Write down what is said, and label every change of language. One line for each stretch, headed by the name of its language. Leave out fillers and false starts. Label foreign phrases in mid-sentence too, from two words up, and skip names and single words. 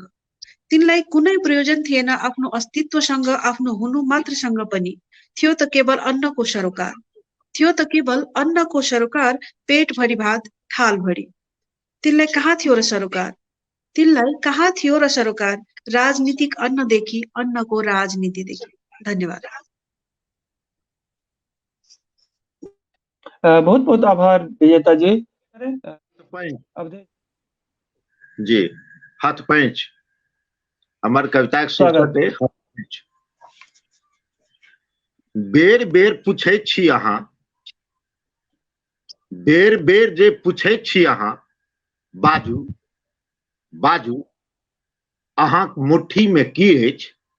Nepali: तिनलाई कुनै प्रयोजन थिएन आफ्नो अस्तित्वसँग, आफ्नो हुनु मात्रसँग पनि। थियो त केवल अन्नको सरोकार, थियो त केवल अन्नको सरोकार, पेट भरी भात, थाल भरी। तिनलाई कहाँ थियो र सरोकार, तिनलाई कहाँ थियो र सरोकार, राजनीतिक अन्नदेखि, अन्नको राजनीतिदेखि। धन्यवाद।
Maithili: बहुत बहुत आभार विजेता जी। जी, हाथ पैंच हमार कविता के शीर्षक है हाथ पैंच। बेर बेर पूछे छी अहाँ, बेर बेर जे पूछे छी अहाँ, बाजू बाजू अहाँक मुट्ठी में की अछि?